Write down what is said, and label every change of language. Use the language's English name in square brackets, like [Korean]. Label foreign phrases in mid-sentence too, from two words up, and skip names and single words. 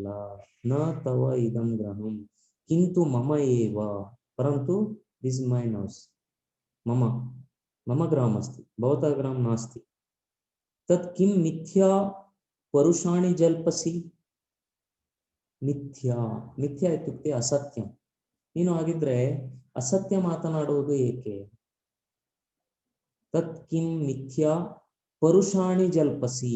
[Sanskrit] ನ ತವ ಇದಂ ಗೃಹಂ ಕಿಂತು ಮಮ ಏವ, ಪರಂತು [English] this mine house. [Sanskrit] ಮಮ ಮಮ ಗ್ರಾಮ ಅಸ್ತಿ ಭವತಃ ಗ್ರಾಮ ನಾಸ್ತಿ. ತತ್ ಕಿಂ ಮಿಥ್ಯಾ ಪರುಷಾಣಿ ಜಲ್ಪಸಿ. ಮಿಥ್ಯಾ, ಮಿಥ್ಯಾ ಇತ್ಯುಕ್ತೆ ಅಸತ್ಯ. [Kannada] ನೀನು ಹಾಗಿದ್ರೆ ಅಸತ್ಯ ಮಾತನಾಡುವುದು ಏಕೆ? [Sanskrit] ತತ್ ಕಿಂ ಮಿಥ್ಯಾ ಪರುಷಾಣಿ ಜಲ್ಪಸಿ.